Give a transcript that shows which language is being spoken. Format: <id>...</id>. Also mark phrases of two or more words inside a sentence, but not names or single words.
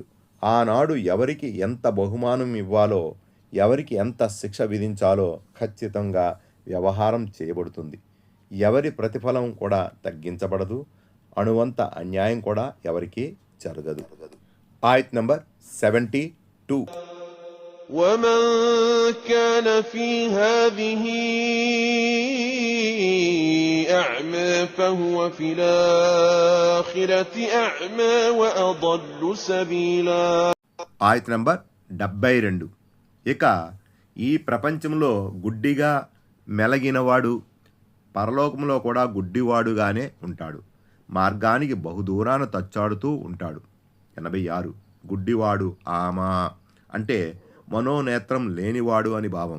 <te>ఆనాడు ఎవరికి ఎంత బహుమానం ఇవ్వాలో, ఎవరికి ఎంత శిక్ష విధించాలో ఖచ్చితంగా వ్యవహారం చేయబడుతుంది. ఎవరి ప్రతిఫలం కూడా తగ్గించబడదు. అణువంత అన్యాయం కూడా ఎవరికి జరగదు. ఆయత్ నంబర్ 72.</te> <ar>ومن كان في هذه أعمى فهو في الآخرة أعمى وأضل سبيلا.</ar> <te>ఆయత్ నంబర్ 72. ఇక ఈ ప్రపంచంలో గుడ్డిగా మెలగినవాడు పరలోకంలో కూడా గుడ్డివాడుగానే ఉంటాడు, మార్గానికి బహుదూరాన తచ్చాడుతూ ఉంటాడు. 86. గుడ్డివాడు ఆమా అంటే మనోనేత్రం లేనివాడు అని భావం.</te>